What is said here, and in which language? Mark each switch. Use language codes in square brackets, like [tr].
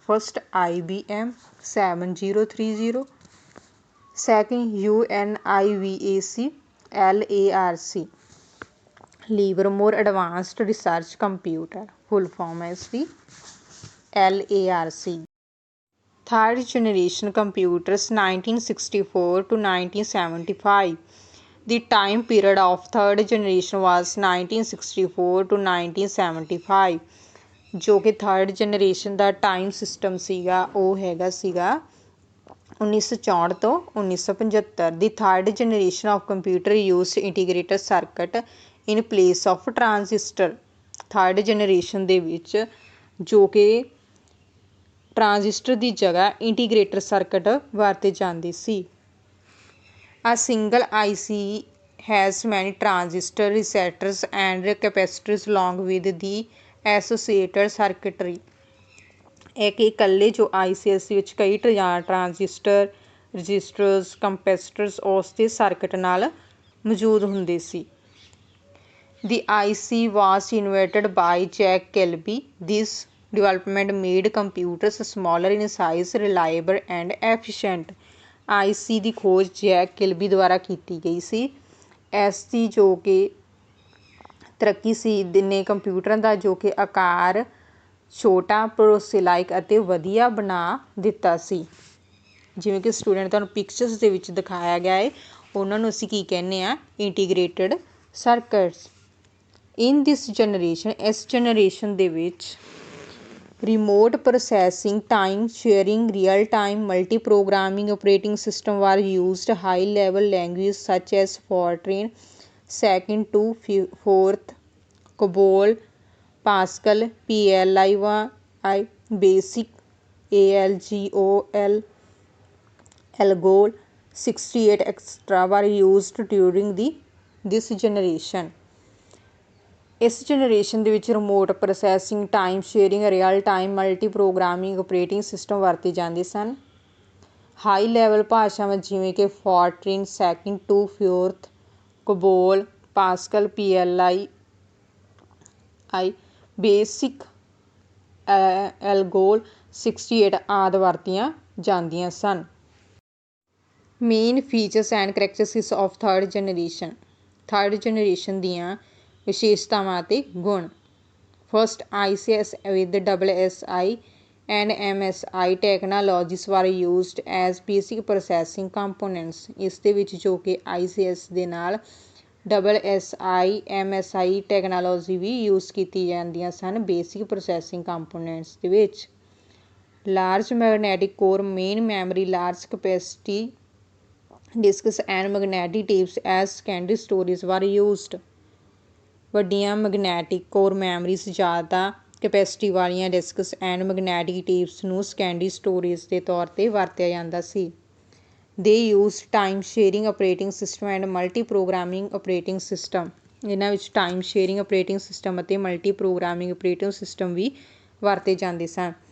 [en] first IBM 7030, second UNIVAC LARC Livermore advanced research computer, full form [pa] ਹੈ ਇਸ ਦੀ [en] LARC। Third generation computers 1964 to 1975। The time period of third generation was 1964 to 1975। [pa] ਜੋ ਕਿ third generation ਦਾ time system ਸੀਗਾ ਉਹ ਹੈਗਾ ਸੀਗਾ 1964 ਤੋਂ 1975। [en] The third generation of computer used integrated circuit in place of transistor. [pa] Third generation ਦੇ ਵਿੱਚ ਜੋ ਕਿ ਟਰਾਂਜ਼ਿਸਟਰ ਦੀ ਜਗ੍ਹਾ ਇੰਟੀਗ੍ਰੇਟਡ ਸਰਕਟ ਵਰਤੇ ਜਾਂਦੀ ਸੀ। [en] A single IC has many transistor, resistors and capacitors along with the associated circuitry। [pa] ਇੱਕ ਇਕੱਲੇ ਜੋ ICS ਵਿੱਚ ਕਈ ਟਰਾਂਜ਼ਿਸਟਰ, ਰਜਿਸਟਰਸ, ਕੰਪੈਸਿਟਰਸ ਉਸ ਦੇ ਸਰਕਟ ਨਾਲ ਮੌਜੂਦ ਹੁੰਦੇ ਸੀ। [en] The IC was invented by Jack Kilby। This development made computers smaller in size, reliable and efficient। [pa] IC ਦੀ ਖੋਜ ਜੈਕ ਕਿਲਬੀ ਦੁਆਰਾ ਕੀਤੀ ਗਈ ਸੀ। ਇਸ ਦੀ ਜੋ ਕਿ ਤਰੱਕੀ ਸੀ ਨੇ ਕੰਪਿਊਟਰਾਂ ਦਾ ਜੋ ਕਿ ਆਕਾਰ ਛੋਟਾ, ਭਰੋਸੇਲਾਇਕ ਅਤੇ ਵਧੀਆ ਬਣਾ ਦਿੱਤਾ ਸੀ। ਜਿਵੇਂ ਕਿ ਸਟੂਡੈਂਟ ਤੁਹਾਨੂੰ ਪਿਕਚਰਸ ਦੇ ਵਿੱਚ ਦਿਖਾਇਆ ਗਿਆ ਹੈ, ਉਹਨਾਂ ਨੂੰ ਅਸੀਂ ਕੀ ਕਹਿੰਦੇ ਹਾਂ, ਇੰਟੀਗ੍ਰੇਟਡ ਸਰਕਟਸ। [en] in this generation, [pa] ਇਸ ਜਨਰੇਸ਼ਨ ਦੇ ਵਿੱਚ [en] remote processing, time sharing, real time multi-programming operating system were used। high level languages such as Fortran, second to fourth, COBOL, Pascal, PLI, BASIC, ALGOL, ALGOL 68 etc. were used during this generation। [pa] ਇਸ generation ਦੇ ਵਿੱਚ remote processing, time sharing, real time multi programming operating system ਵਰਤੇ ਜਾਂਦੇ ਸਨ। High level ਭਾਸ਼ਾਵਾਂ ਜਿਵੇਂ ਕਿ ਫੋਰਟ੍ਰੀਨ, second to fourth, COBOL, Pascal, PLI, basic, ਐਲਗੋਲ 68 ਆਦਿ ਵਰਤੀਆਂ ਜਾਂਦੀਆਂ ਸਨ। [en] main features and characteristics of [pa] third generation. Third generation ਦੀਆਂ ਵਿਸ਼ੇਸ਼ਤਾਵਾਂ ਅਤੇ ਗੁਣ। [en] First ICS with SSI and MSI technologies were used as basic processing components. [pa] ਇਸ ਦੇ ਵਿੱਚ ਜੋ ਕਿ ICS ਦੇ ਨਾਲ SSI, MSI ਟੈਕਨਾਲੋਜੀ ਵੀ ਯੂਜ਼ ਕੀਤੀ ਜਾਂਦੀਆਂ ਸਨ ਬੇਸਿਕ ਪ੍ਰੋਸੈਸਿੰਗ ਕੰਪੋਨੈਂਟਸ ਦੇ ਵਿੱਚ। [en] Large magnetic core, main memory, large capacity disks and magnetic tapes as secondary storage were used. [pa] ਵੱਡੀਆਂ ਮੈਗਨੈਟਿਕ ਕੋਰ ਮੈਮਰੀਜ਼ ਜ਼ਿਆਦਾ ਕੈਪੈਸਿਟੀ ਵਾਲੀਆਂ ਡਿਸਕਸ ਐਂਡ ਮੈਗਨੈਟਿਕ ਟੇਪਸ ਨੂੰ ਸੈਕੰਡਰੀ ਸਟੋਰੇਜ ਦੇ ਤੌਰ 'ਤੇ ਵਰਤਿਆ ਜਾਂਦਾ ਸੀ। [en] They use time sharing operating system and multi programming operating system. [pa] ਇਹਨਾਂ ਵਿੱਚ ਟਾਈਮ ਸ਼ੇਅਰਿੰਗ ਆਪਰੇਟਿੰਗ ਸਿਸਟਮ ਅਤੇ ਮਲਟੀ ਪ੍ਰੋਗਰਾਮਿੰਗ ਆਪਰੇਟਿੰਗ ਸਿਸਟਮ ਵੀ ਵਰਤੇ ਜਾਂਦੇ ਸਨ।